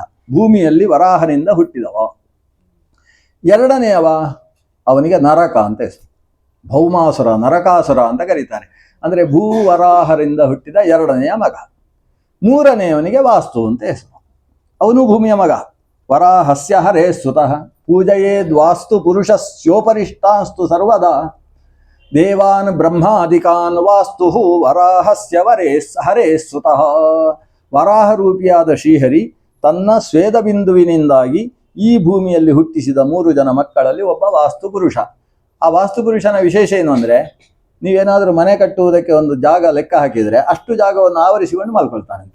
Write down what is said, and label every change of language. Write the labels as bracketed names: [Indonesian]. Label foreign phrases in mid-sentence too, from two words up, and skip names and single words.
[Kannada] ಭೂಮಿಯಲ್ಲಿ ವರಾಹನಿಂದ ಹುಟ್ಟಿದವ. 2ನೇಯವ ಅವನಿಗೆ ನರಕ ಅಂತ ಹೆಸರು. ಭೌಮಾಸುರ, ನರಕಾಸುರ ಅಂತ ಕರೀತಾರೆ. ಅಂದ್ರೆ ಭೂವರಾಹರಿಂದ ಹುಟ್ಟಿದ 2ನೇಯ ಮಗ. 3ನೇಯವನಿಗೆ ವಾಸ್ತು ಅಂತ ಹೆಸರು. ಅವನು ಭೂಮಿಯ ಮಗ. [Sanskrit] ವರಾಹಸ್ಯ ಹರೇ ಸುತಃ ಪೂಜಯೇದ್ವಾಸ್ತು ಪುರುಷಸ್ಯೋಪರಿಷ್ಟಾಸ್ತು ಸರ್ವದಾ ದೇವಾನ್ ಬ್ರಹ್ಮಾದಿಕಾನ್ ವಾಸ್ತು ವರಾಹಸ್ಯ ಹರೇ ಸುತಃ. [Kannada] ವರಾಹ ರೂಪಿಯಾದ ಶ್ರೀಹರಿ ತನ್ನ ಸ್ವೇದ ಬಿಂದುವಿನಿಂದಾಗಿ ಈ ಭೂಮಿಯಲ್ಲಿ ಹುಟ್ಟಿಸಿದ 3 ಜನ ಮಕ್ಕಳಲ್ಲಿ ಒಬ್ಬ ವಾಸ್ತು ಪುರುಷ. ಆ ವಾಸ್ತು ಪುರುಷನ ವಿಶೇಷ ಏನು ಅಂದ್ರೆ, ನೀವೇನಾದ್ರೂ ಮನೆ ಕಟ್ಟುವುದಕ್ಕೆ ಒಂದು ಜಾಗ ಲೆಕ್ಕ ಹಾಕಿದ್ರೆ ಅಷ್ಟು ಜಾಗವನ್ನು ಆವರಿಸಿಕೊಂಡು ಮಲ್ಕೊಳ್ತಾನಂತ.